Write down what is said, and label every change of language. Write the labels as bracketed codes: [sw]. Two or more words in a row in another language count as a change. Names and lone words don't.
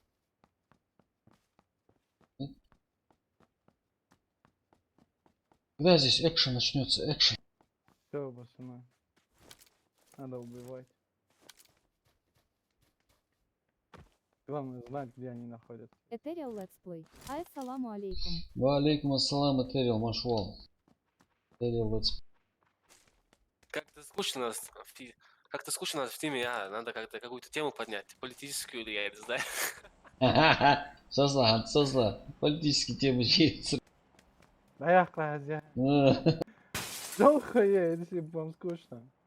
[ru] Когда здесь экшен начнется? Экшен. Все, пацаны. Надо убивать. Главное знать, где они находятся. Этериал летсплей. [ar] السلام عليكم. وعليكم السلام, Этериал, машвал. [ru] Этериал, let's. Как-то скучно нас в Как-то скучно нас в теме, надо как-то какую-то тему поднять. Политическую или я не знаю. Созла. Политические темы есть. Да я хозяин. Долго я, если вам скучно.